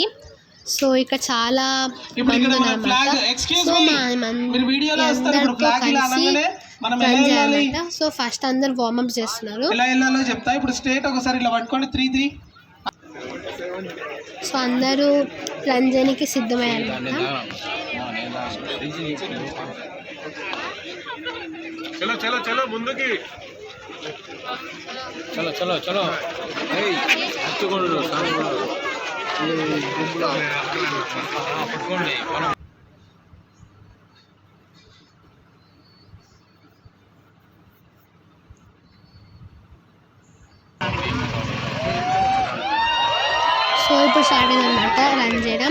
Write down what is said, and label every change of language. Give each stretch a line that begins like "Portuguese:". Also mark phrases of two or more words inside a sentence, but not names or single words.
Telugu: సో ఇక్కడ చాలా మంది ఉన్నారన్నమాట. సో అందరితో కలిసి రన్ చేయాలన్నమాట. సో ఫస్ట్ అందరు వార్మప్ చేస్తున్నారు. సో అందరూ రన్ చేయడానికి సిద్ధమయ్యారన్నమాట.
Hindi: चलो चलो चलो
Telugu: ముందుకి
Hindi: चलो चलो चलो
Telugu: ఏయ్ అచ్చుకోండి సాంగులు ఈ గుంపులో పట్టుకోండి మనం. సో ఇప్పుడు స్టార్ట్ అయిందన్నమాట రన్ చేయడం.